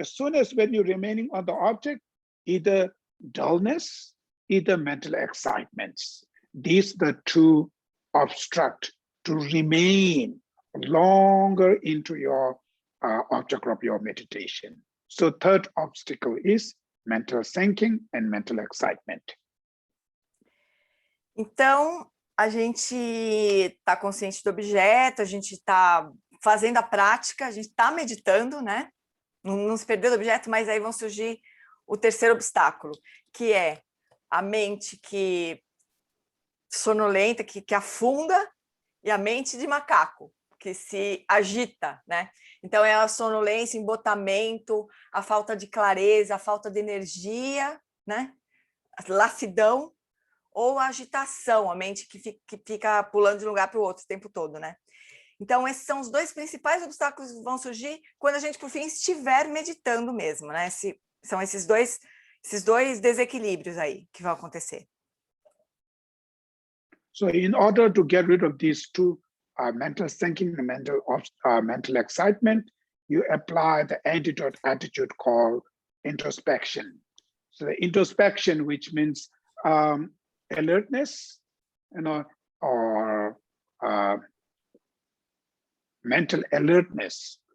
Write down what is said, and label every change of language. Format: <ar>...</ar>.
<en>As soon as when you're remaining on the object, either dullness, either mental excitements. These are the two obstruct to remain longer into your object of your meditation. So third obstacle is mental sinking and mental excitement.</en> <pt>Então, a gente está consciente do objeto, a gente está fazendo a prática, a gente está meditando, né? Não se perdeu do objeto, mas aí vão surgir o terceiro obstáculo, que é a mente que sonolenta, que afunda, e a mente de macaco, que se agita, né? Então, é a sonolência, embotamento, a falta de clareza, a falta de energia, né? A lassidão, ou a agitação, a mente que fica pulando de um lugar para o outro o tempo todo, né? Então, esses são os dois principais obstáculos que vão surgir quando a gente, por fim, estiver meditando mesmo, né? São esses dois desequilíbrios aí que vão acontecer.</pt> <en>So in order to get rid of these two, mental thinking and mental excitement, you apply the antidote attitude called introspection. So the introspection, which means alertness, or mental alertness.</en>